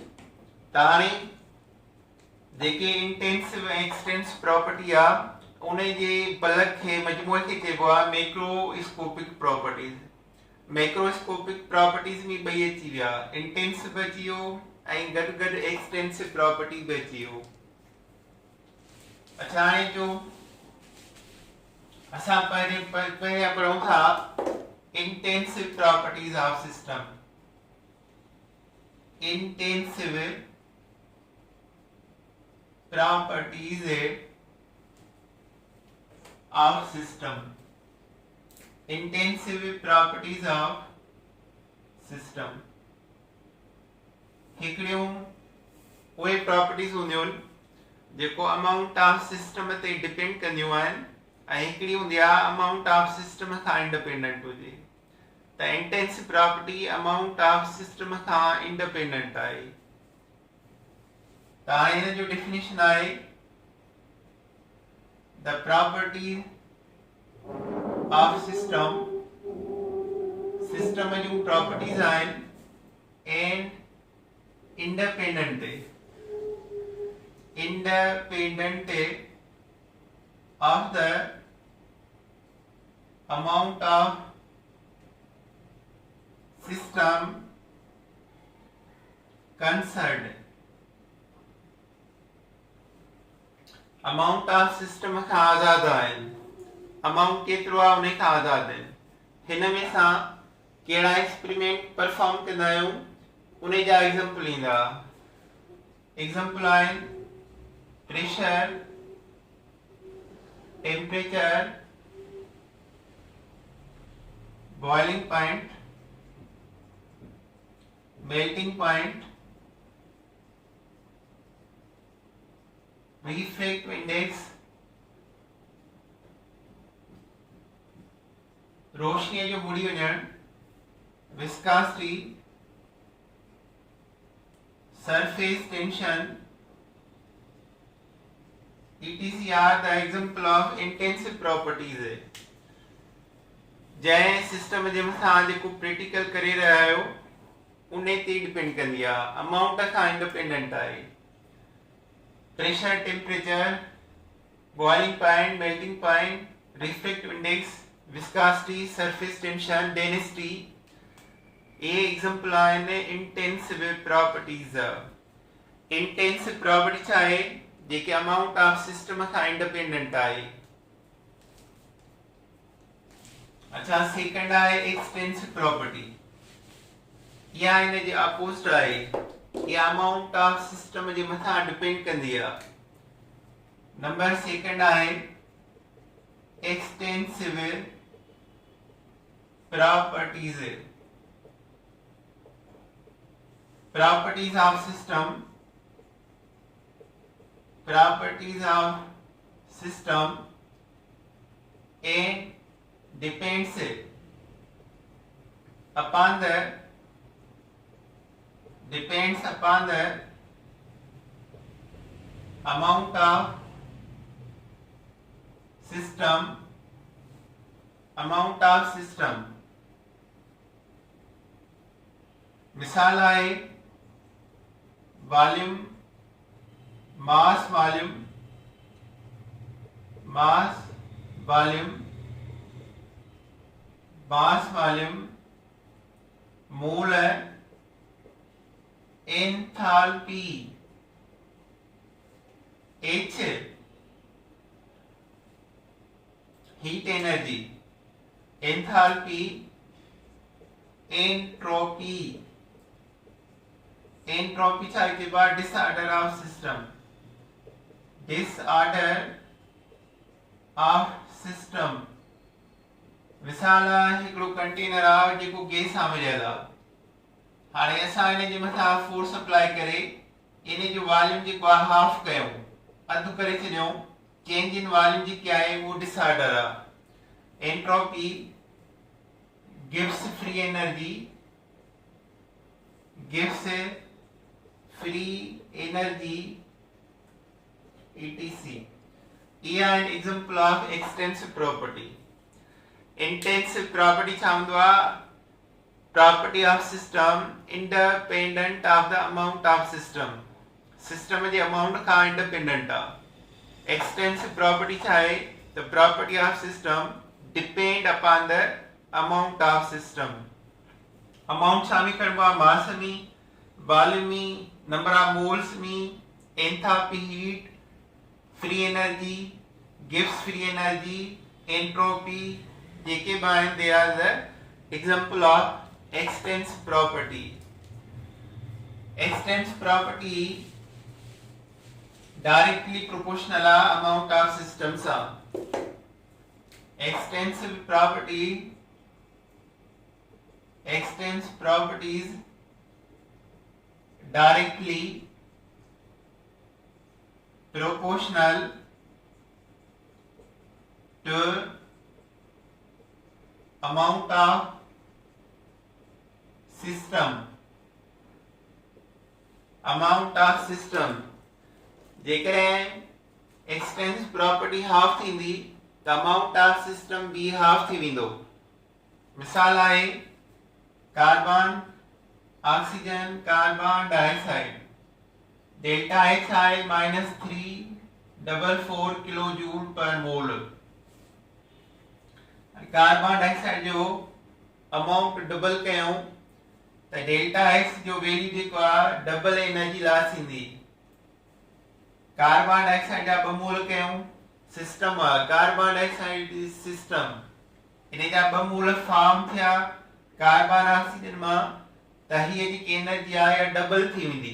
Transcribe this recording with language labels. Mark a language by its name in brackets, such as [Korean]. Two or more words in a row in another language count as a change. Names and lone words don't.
[Sindhi] त हाणे जेके इंटेंसिव ऐं [English] extensive property [Sindhi] आहे उन जे बल्क खे मजमूए खे चइबो आहे [English] macroscopic properties. macroscopic properties [Sindhi] में ॿई अची विया, इंटेंसिव बि अची वियो ऐं गॾु गॾु [English] extensive property [Sindhi] बि अची वियो। अच्छा हाणे जो असां पहिरियां पढ़ूं था [English] intensive properties of system। intensive properties of system। intensive properties of system [Sindhi] हिकिड़ियूं उहे प्रॉपर्टीज हूंदियूं आहिनि जेको [English] amount of system [Sindhi] ते डिपेंड कंदियूं आहिनि ऐं हिकिड़ी हूंदी आहे [English] amount of system खां independent [Sindhi] हुजे। त [English] intensive property amount of system [Sindhi] खां इंडिपेंडेंट आहे। त हाणे हिन जो डेफिनेशन आहे [English] the property of system. system [Sindhi] जूं [English] properties [Sindhi] आहिनि [English] and independent of the amount of system concerned। amount of system [Sindhi] खां आज़ाद आहिनि, अमाउंट केतिरो आहे उन खां आज़ाद आहिनि। हिन में सां कहिड़ा [English] experiment perform [Sindhi] कंदा आहियूं उन जा एग्जांपल ईंदा। एग्जांपल आहिनि प्रेशर, [English] temperature, boiling point, melting point, refractive index [Sindhi] रोशनी जो बुड़ी वञण, [English] viscosity, surface tension, etc are the example of intensive properties [Sindhi] है। जंहिं सिस्टम जे मथां जेको प्रैक्टिकल करे रहिया आहियो उन ते [English] depend कंदी आहे, amount खां independent [Sindhi] आहे। [English] pressure, temperature, boiling point, melting point, refractive index, viscosity, surface tension, density, ये example आहिनि intensive properties। intensive property [Sindhi] छा आहे? जेके [English] amount of system खां independent [Sindhi] आहे। अच्छा, सेकंड आहे [English] extensive property, [Sindhi] या इन जे अपोजिट आहे, या [English] amount of system [Sindhi] जे मथां डिपेंड कंदी आहे। नंबर सेकंड आहे [English] extensive properties. properties of system, properties of system and depends upon the amount of system। [Sindhi] मिसाल आहे [English] volume, mass volume, mole, enthalpy, H heat energy, enthalpy, entropy. entropy [Sindhi] छा आहे? [English] disorder of system. disorder of system। [Sindhi] मिसाल हिकिड़ो कंटेनर आहे जेको गैस सां मिलियल आहे। हाणे असां इन जे मथां [English] force apply [Sindhi] करे इन जो वॉल्यूम जेको आहे हाफ कयूं, अधु करे छॾियूं, [English] change in volume [Sindhi] जेकी आहे उहो डिसऑर्डर आहे। [English] entropy Gibbs free energy, etc। [Sindhi] ये आहे [English] example of extensive property. intensive property [Sindhi] छा हूंदो आहे? [English] property of system independent of the amount of system. [Sindhi] सिस्टम जे अमाउंट खां [English] independent [Sindhi] आहे। [English] extensive property [Sindhi] छा आहे? [English] the property of system depend upon the amount of system. [Sindhi] अमाउंट छा में खणबो आहे? [English] mass में, volume में, number of moles में, enthalpy heat, free energy, Gibbs free energy, entropy, जेके भी आहिनि they are the example of extensive property। extensive property directly proportional [Sindhi] आहे [English] amount of system [Sindhi] सां। [English] extensive properties directly proportional to amount of system। [Sindhi] जेकॾहिं [English] extensive property [Sindhi] हाफ थींदी त [English] amount of system [Sindhi] बि हाफ थी वेंदो। मिसाल आहे कार्बन, ऑक्सीजन, कार्बन डाइऑक्साइड। [English] delta H [Sindhi] आहे [English] -344 kilojoule per mole. carbon dioxide [Sindhi] जो अमाउंट डबल कयूं त [English] delta H [Sindhi] जो वैल्यू जेको आहे [English] double energy loss [Sindhi] थींदी। [English] carbon dioxide [Sindhi] जा 2 मोल कयूं, सिस्टम आहे [English] carbon dioxide system, [Sindhi] इन जा 2 मोल [English] form थिया carbon oxygen [Sindhi] मां, त हीअ जेकी एनर्जी आहे डबल थी वेंदी।